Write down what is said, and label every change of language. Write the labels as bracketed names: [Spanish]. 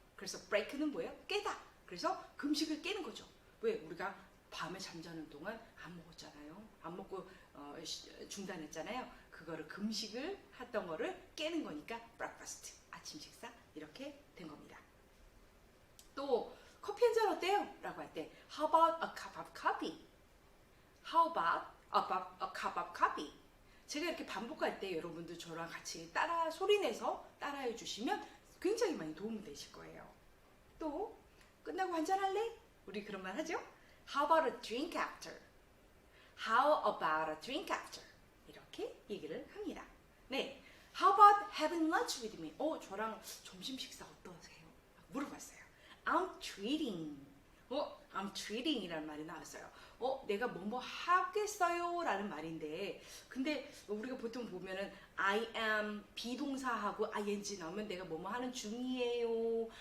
[Korean] 그래서 break는 뭐예요? 깨다. 그래서 금식을 깨는 거죠. 왜? 우리가 밤에 잠자는 동안 안 먹었잖아요. 안 먹고 중단했잖아요. 그거를 금식을 했던 거를 깨는 거니까 breakfast, 아침 식사 이렇게 된 겁니다. 또 커피 한 잔 어때요? 라고 할 때 [English] how about a cup of coffee? How about a cup of coffee? [Korean] 제가 이렇게 반복할 때 여러분들 저랑 같이 소리내서 따라해 주시면 굉장히 많이 도움이 되실 거예요. 또 끝나고 한잔 할래? 우리 그런 말 하죠? [English] How about a drink after? How about a drink after? [Korean] 이렇게 얘기를 합니다. [English] 네, How about having lunch with me? [Korean] 저랑 점심 식사 어떠세요? 물어봤어요. [English] I'm treating. I'm treating [Korean] 이라는 말이 나왔어요. 내가 뭐뭐 하겠어요 라는 말인데, 근데 우리가 보통 보면은 I am 비동사하고 ing 나오면 내가 뭐뭐 하는 중이에요.